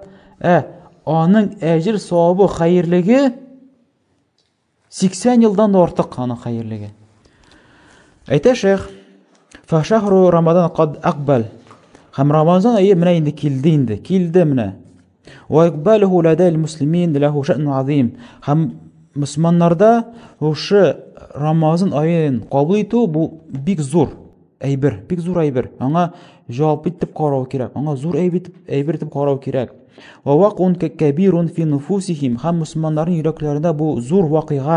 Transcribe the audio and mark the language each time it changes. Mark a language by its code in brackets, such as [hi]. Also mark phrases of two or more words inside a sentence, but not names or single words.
[tt] Аның әҗр савабы, хәерлеге 80 елдан да артык аның хәерлеге. Әйтә шейх, [ar] فشهر رمضان قد أقبل. [tt] Һәм Рамазан ае менә инде килде менә. [ar] وإقباله لدى المسلمين له شأن عظيم. [tt] Һәм мусламаннарда ошо Рамазан аен кабул итү бу бик зур әйбер, бик зур әйбер. Аңа җавап итеп карау кирәк. Аңа зур әйбер итеп карау кирәк. [ar] ووقع كبير في نفوسهم. [tt] Һәм мусламаннарның йөрәкләрендә бу зур вакыйга.